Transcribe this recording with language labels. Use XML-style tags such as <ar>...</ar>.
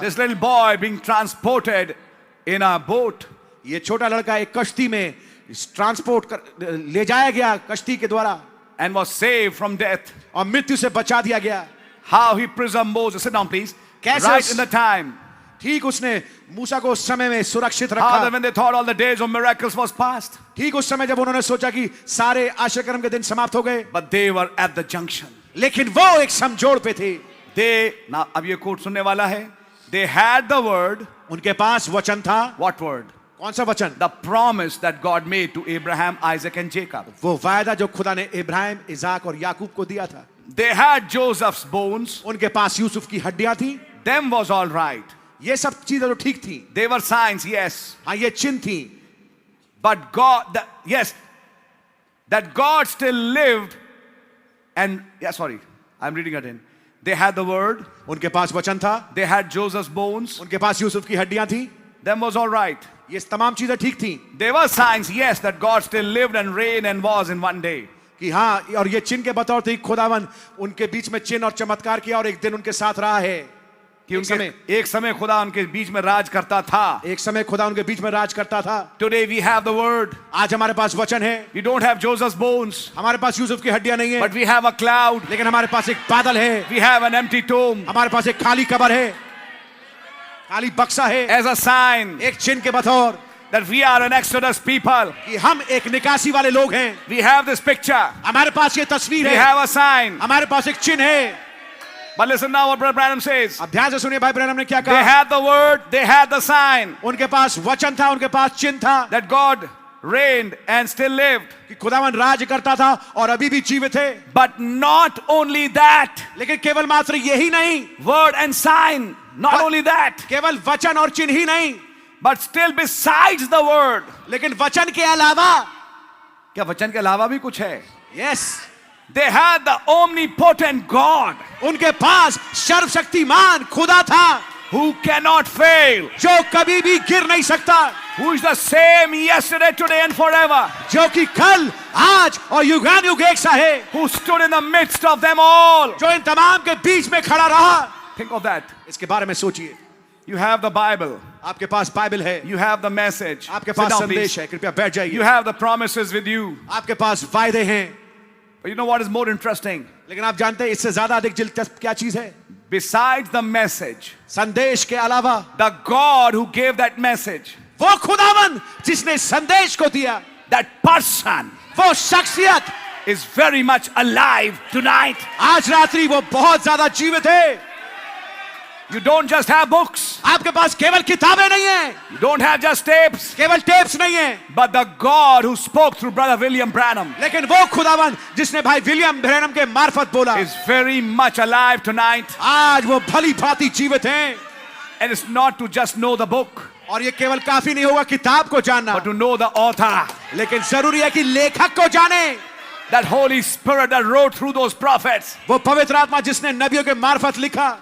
<en>This little boy being transported in a boat.</en> <hi>ये छोटा लड़का एक कश्ती में ट्रांसपोर्ट कर ले जाया गया कश्ती के द्वारा,</hi> <en>And was saved from death.</en> <hi>और मृत्यु से बचा दिया गया।</hi> <en>How he preserved Moses. Sit down, please.</en> <hi>कैसे</hi> <en>Right in the time.</en> <hi>ठीक उसने मूसा को उस समय में सुरक्षित</hi> <en>How that</en> <hi>रखा।</hi> <en>when they thought all the days of miracles was past.</en> <hi>ठीक उस समय जब उन्होंने सोचा कि सारे आश्चर्यक्रम के दिन समाप्त हो गए,</hi> <en>But they were at the junction.</en> <hi>लेकिन वो एक समझोड़ पे थे।</hi> <en>They, now</en> <hi>अब ये कोट सुनने वाला है.</hi> <en>They had the word.</en> <hi>उनके पास वचन था।</hi> <en>What word?</en> <hi>कौन सा वचन?</hi> <en>The promise that God made to Abraham, Isaac and Jacob.</en> <hi>वो वायदा जो खुदा ने इब्राहिम, इसाक और याकूब को दिया था।</hi> <en>They had Joseph's bones.</en> <hi>उनके पास यूसुफ की हड्डियां थी।</hi> <en>Them was all right.</en> <hi>ये सब चीजें तो ठीक थी।</hi> <en>They were signs, yes.</en> <hi>हाँ, ये चिन्ह थी।</hi> <en>But God, yes, that God still lived and, yeah, sorry, I'm reading it in. They had the word.</en> <hi>उनके पास वचन था।</hi> <en>They had Joseph's bones.</en> <hi>उनके पास यूसुफ की हड्डियां थी।</hi> <en>Them was all right.</en> <hi>ये तमाम चीजें ठीक थी।</hi> <en>They were signs, yes, that God still lived and reigned and was in one day.</en> <hi>कि हाँ, और ये चिन्ह के बतौर थे खुदावन उनके बीच में चिन्ह और चमत्कार किया और एक दिन उनके साथ रहा है। कि एक समय खुदा उनके बीच में राज करता था। एक समय खुदा उनके बीच में राज करता था।</hi> <en>Today we have the word.</en> <hi>आज हमारे पास वचन है।</hi> <en>We don't have Joseph's bones.</en> <hi>हमारे पास यूसुफ की हड्डियां नहीं है।</hi> <en>But we have a cloud.</en> <hi>लेकिन हमारे पास एक बादल है।</hi> <en>We have an empty tomb.</en> <hi>हमारे पास एक खाली कब्र है, खाली बक्सा है।</hi> <en>As a sign</en> <hi>एक चिन्ह के बतौर</hi> <en>that we are an Exodus people.</en> <hi>कि हम एक निकासी वाले लोग हैं।</hi> <en>We have this picture.</en> <hi>हमारे पास ये तस्वीर</hi> <en>We</en> <hi>है।</hi> <en>have a sign.</en> <hi>हमारे पास एक चिन्ह है।</hi> <en>But listen now what Brother Branham says.</en> <hi>अब ध्यान से सुनिए भाई ब्रैनम ने क्या</hi> <en>They</en> <hi>कहा।</hi> <en>had the word, they had the sign</en> <hi>उनके पास वचन था, उनके पास चिन्ह था</hi> <en>that God reigned and still lived.</en> <hi>कि खुदावन राज करता था और अभी भी जीवित है।</hi> <en>But not only that,</en> <hi>लेकिन केवल मात्र यही नहीं,</hi> <en>word and sign, not But- only that,</en> <hi>केवल वचन और चिन्ह ही नहीं,</hi> <en>but still besides the word.</en> <hi>लेकिन वचन के अलावा, क्या वचन के अलावा भी कुछ है?</hi> <en>Yes, They had the omnipotent God.</en> <hi>उनके पास सर्वशक्तिमान खुदा था।</hi> <en>who cannot fail,</en> <hi>जो कभी भी गिर नहीं सकता,</hi> <en>who is the same yesterday, today, and forever,</en> <hi>जो कि कल, आज और युगानुयुग एक सा है,</hi> <en>who stood in the midst of them all.</en> <hi>जो इन तमाम के बीच में खड़ा रहा.</hi> <en>Think of that.</en> <hi>इसके बारे में सोचिए.</hi> <en>You have the Bible,</en> <hi>आपके पास बाइबल है,</hi> <en>you have the message.</en> <hi>आपके</hi> <en>Sit</en> <hi>पास</hi> <en>down,</en> <hi>संदेश</hi> <en>please.</en> <hi>है, कृपया बैठ</hi> <en>You</en> <hi>जाइए.</hi> <en>have the promises with you.</en> <hi>आपके पास वायदे हैं.</hi> <en>But you know what is more interesting?</en> <hi>लेकिन आप जानते हैं इससे ज्यादा अधिक दिलचस्प क्या चीज है?</hi> <en>Besides the message,</en> <hi>संदेश के अलावा</hi> <en>the God who gave that message,</en> <hi>वो खुदावन जिसने संदेश को दिया,</hi> <en>that person</en> <hi>वो शख्सियत</hi> <en>is very much alive tonight.</en> <hi>आज रात्रि वो बहुत ज्यादा जीवित है.</hi> <en>You don't just have books,</en> <hi>आपके पास केवल किताबें नहीं है,</hi> <en>you don't have just tapes,</en> <hi>केवल टेप्स नहीं है,</hi> <en>but the God who spoke through Brother William Branham</en> <hi>लेकिन वो खुदावन जिसने भाई विलियम ब्रैनम के मार्फत बोला,</hi> <en>is very much alive tonight.</en> <hi>आज वो भली भांति जीवित हैं.</hi> <en>And it's not to just know the book,</en> <hi>और ये केवल काफी नहीं होगा किताब को जानना,</hi> <en>but to know the author,</en> <hi>लेकिन जरूरी है कि लेखक को जाने.</hi> <en>that Holy Spirit that wrote through those prophets</en> <hi>वो पवित्र आत्मा जिसने नबियों के मार्फत लिखा,</hi>